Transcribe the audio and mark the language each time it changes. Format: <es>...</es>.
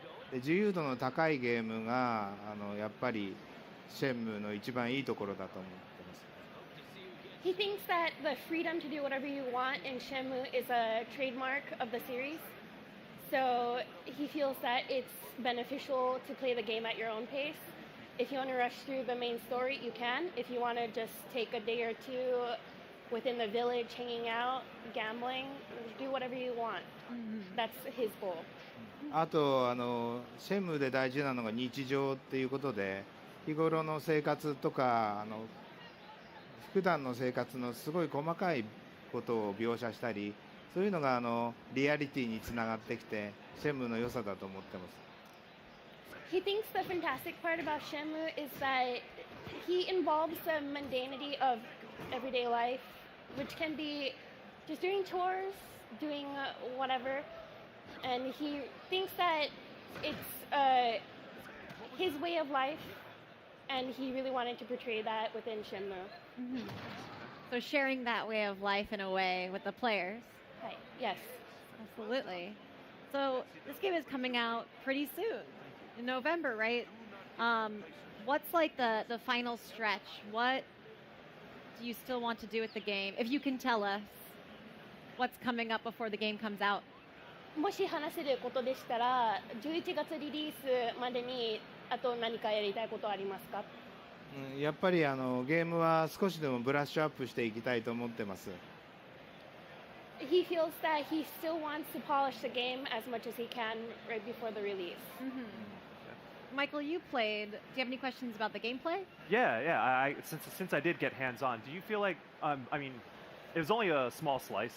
<ja>で自由度の高いゲームがやっぱりシェンムーの一番いいところだと思ってます。</ja> <en>He thinks that the freedom to do whatever you want in Shenmue is a trademark of the series. So he feels that it's beneficial to play the game at your own pace. If you want to rush through the main story, you can. If you want to just take a day or two within the village, hanging out, gambling, do whatever you want. That's his goal.</en> <ja>あとシェンムーで大事なのが日常っていうことで、日頃の生活とか普段の生活のすごい細かいことを描写したり、そういうのがリアリティにつながってきて、シェンムーの良さだと思ってます。</ja> <en>He thinks the fantastic part about Shenmue is that he involves the mundanity of everyday life, which can be just doing chores, doing whatever, and he thinks that it's his way of life, and he really wanted to portray that within Shenmue. So sharing that way of life in a way with the players. Right. Yes. Absolutely. So this game is coming out pretty soon, in November, right? What's like the final stretch? What do you still want to do with the game? If you can tell us what's coming up before the game comes out.</en> <ja>もし話せることでしたら、11月リリースまでにあと何かやりたいことはありますか？やっぱりゲームは少しでもブラッシュアップしていきたいと思ってます。</ja> <en>He feels that he still wants to polish the game as much as he can right before the release. Michael, you played. Do you have any questions about the gameplay? Yeah. Since I did get hands-on, do you feel like I mean, it was only a small slice.</en>